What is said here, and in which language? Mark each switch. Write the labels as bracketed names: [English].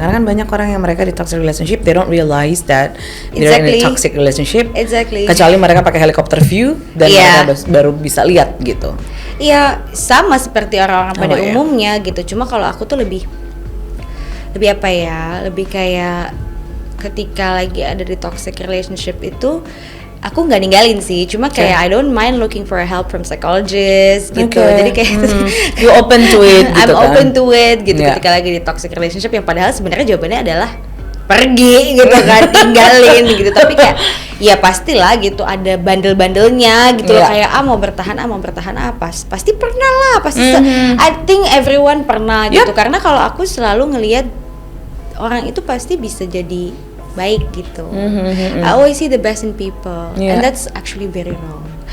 [Indonesian] Karena kan banyak orang yang mereka di toxic relationship, [English] they don't realize that they're in a toxic relationship. [Indonesian] Kecuali mereka pakai helicopter view dan mereka baru bisa lihat gitu. Iya, sama seperti orang-orang pada umumnya gitu. Cuma kalau aku tuh lebih kayak ketika lagi ada di toxic relationship itu aku nggak ninggalin sih, cuma kayak [English] I don't mind looking for help from psychologist [Indonesian] gitu. Jadi kayak [English] you open to it [Indonesian] gitu. [English] I'm open to it [Indonesian] gitu ketika lagi di toxic relationship yang padahal sebenarnya jawabannya adalah pergi gitu kan, tinggalin gitu. Tapi kayak ya pastilah gitu ada bandel-bandelnya gitu loh, kayak mau bertahan pasti pernah lah, pasti [English] I think everyone [Indonesian] pernah gitu. Karena kalau aku selalu ngelihat orang itu pasti bisa jadi baik gitu. [English] I always see the best in people, and that's actually very wrong.